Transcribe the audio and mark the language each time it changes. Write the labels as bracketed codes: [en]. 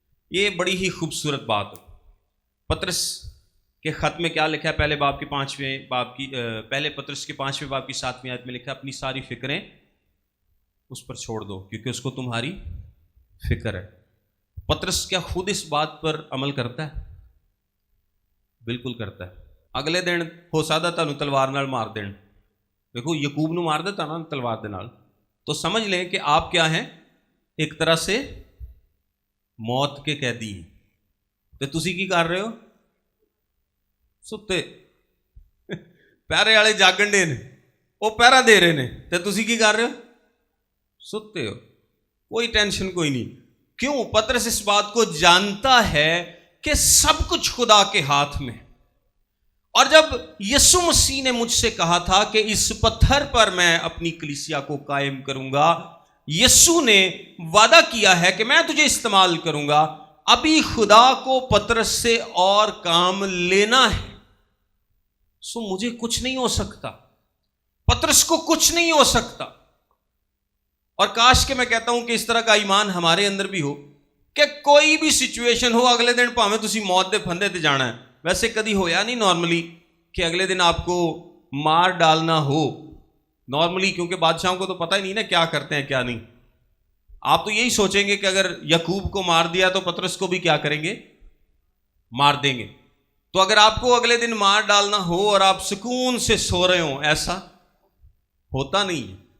[ur] یہ بڑی ہی خوبصورت بات ہے. پطرس کے خط میں کیا لکھا ہے؟ پہلے پطرس کے 5ویں باب کی 7ویں آیت میں لکھا ہے، اپنی ساری فکریں اس پر چھوڑ دو کیونکہ اس کو تمہاری فکر ہے. پطرس کیا خود اس بات پر عمل کرتا ہے؟ بالکل کرتا ہے. [pa] اگلے دن ہو سکتا تانوں تلوار نال مار دین. دیکھو یعقوب نو مار دیتا نا تلوار دے نال، [ur] تو سمجھ لیں کہ آپ کیا ہیں؟ ایک طرح سے موت کے قیدی ہیں. [pa] تو تسی کی کر رہے ہو؟ ستے. پہرے والے جاگن ڈے نے، وہ پہرا دے رہے نے، تو تسی کی کر رہے ہو؟ ستے ہو. [ur] کوئی ٹینشن کوئی نہیں. کیوں؟ پطرس اس بات کو جانتا ہے کہ سب کچھ خدا کے ہاتھ میں. اور جب یسوع مسیح نے مجھ سے کہا تھا کہ اس پتھر پر میں اپنی کلیسیا کو قائم کروں گا، یسوع نے وعدہ کیا ہے کہ میں تجھے استعمال کروں گا. ابھی خدا کو پطرس سے اور کام لینا ہے. سو مجھے کچھ نہیں ہو سکتا، پطرس کو کچھ نہیں ہو سکتا. اور کاش کہ میں کہتا ہوں کہ اس طرح کا ایمان ہمارے اندر بھی ہو [pa] کہ کوئی بھی سچویشن ہو اگلے دن پاویں تسی موت دے پھندے تے جانا ہے. ویسے کدی ہویا نہیں [ur] نارملی کہ اگلے دن آپ کو مار ڈالنا ہو نارملی, کیونکہ بادشاہوں کو تو پتہ ہی نہیں نا کیا کرتے ہیں کیا نہیں. آپ تو یہی سوچیں گے کہ اگر یعقوب کو مار دیا تو پطرس کو بھی کیا کریں گے, مار دیں گے. تو اگر آپ کو اگلے دن مار ڈالنا ہو اور آپ سکون سے سو رہے ہوں, ایسا ہوتا نہیں ہے.